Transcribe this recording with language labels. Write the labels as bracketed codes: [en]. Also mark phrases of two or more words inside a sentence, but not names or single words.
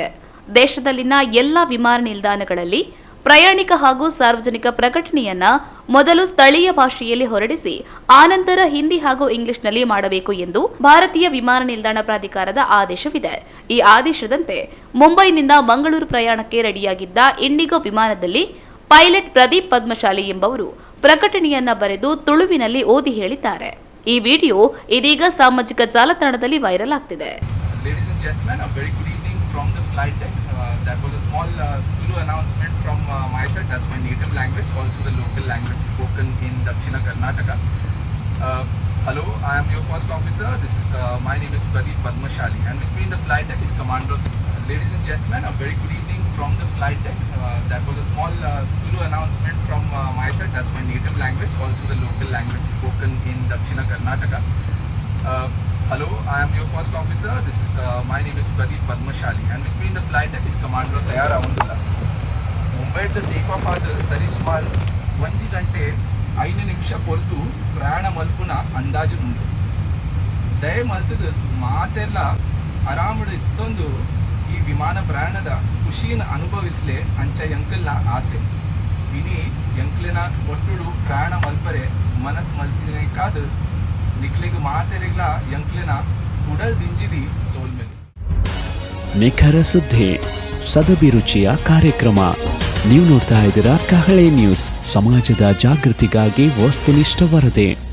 [kn] ದೇಶದಲ್ಲಿನ ಎಲ್ಲಾ ವಿಮಾನ ನಿಲ್ದಾಣಗಳಲ್ಲಿ ಪ್ರಯಾಣಿಕ ಹಾಗೂ ಸಾರ್ವಜನಿಕ ಪ್ರಕಟಣೆಯನ್ನ ಮೊದಲು ಸ್ಥಳೀಯ ಭಾಷೆಯಲ್ಲಿ ಹೊರಡಿಸಿ ಆನಂತರ ಹಿಂದಿ ಹಾಗೂ ಇಂಗ್ಲಿಷ್ನಲ್ಲಿ ಮಾಡಬೇಕು ಎಂದು ಭಾರತೀಯ ವಿಮಾನ ನಿಲ್ದಾಣ ಪ್ರಾಧಿಕಾರದ ಆದೇಶವಿದೆ. ಈ ಆದೇಶದಂತೆ ಮುಂಬೈನಿಂದ ಮಂಗಳೂರು ಪ್ರಯಾಣಕ್ಕೆ ರೆಡಿಯಾಗಿದ್ದ ಇಂಡಿಗೋ ವಿಮಾನದಲ್ಲಿ ಪೈಲಟ್ ಪ್ರದೀಪ್ ಪದ್ಮಶಾಲಿ ಎಂಬವರು ಪ್ರಕಟಣೆಯನ್ನ ಬರೆದು ತುಳುವಿನಲ್ಲಿ ಓದಿ ಹೇಳಿದ್ದಾರೆ. ಈ ವಿಡಿಯೋ ಇದೀಗ ಸಾಮಾಜಿಕ ಜಾಲತಾಣದಲ್ಲಿ ವೈರಲ್ ಆಗ್ತಿದೆ. [en] Ladies and gentlemen, a very good evening from the flight deck. That was a small Tulu announcement from my side. That's my native language, also the local language spoken in Dakshina Karnataka. Hello, I am your first officer. My name is Pradeep Padmashali, and with me in the flight deck is Commander. Ladies and gentlemen, a very good evening from the flight deck. That was a small Tulu announcement from my side. That's my native language, also the local language spoken in Dakshina Karnataka. Hello, I am your first officer. My name is Pradeep Padmashali, and with me in the flight deck is Commander Tayar Avundula. [tcy] ಮುಂಬೈದ [en] take off [tcy] ಆದ ಸರಿಸುಮಾರು 1 ಗಂಟೆ 5 ನಿಮಿಷ ಪೊರ್ದು ಪ್ರಯಾಣ ಮಲ್ಪುನ ಅಂದಾಜು ಉಂಟು. ದಯ ಮಲ್ತದ ಮಾತೆಲ್ಲ ಆರಾಮದ ಇತ್ತೊಂದು ಈ ವಿಮಾನ ಪ್ರಯಾಣದ ಖುಷಿಯನ್ನು ಅನುಭವಿಸಲೇ ಅಂಚ ಎಂಕಲ್ನ ಆಸೆ. ಇನಿ ಎಂಕ್ಲಿನ ಒಟ್ಟುಡು ಪ್ರಯಾಣ ಮಲ್ಪರೆ ಮನಸ್ಸು ಮಲ್ತಿನೇ ಕಾದು ನಿಕ್ಲಿಗೆ ಮಾತೆರೆಗ್ಲ ಎಂಕ್ಲಿನ ಉಡಲ್ ದಿಂಜಿದಿ ಸೋಲ್ಮೇಲೆ. [kn] ನಿಖರ ಸುದ್ದಿ, ಸದಭಿರುಚಿಯ ಕಾರ್ಯಕ್ರಮ. ನೀವು ನೋಡ್ತಾ ಇದ್ದೀರಾ ಕಹಳೆ ನ್ಯೂಸ್, ಸಮಾಜದ ಜಾಗೃತಿಗಾಗಿ ವಸ್ತುನಿಷ್ಠ ವರದಿ.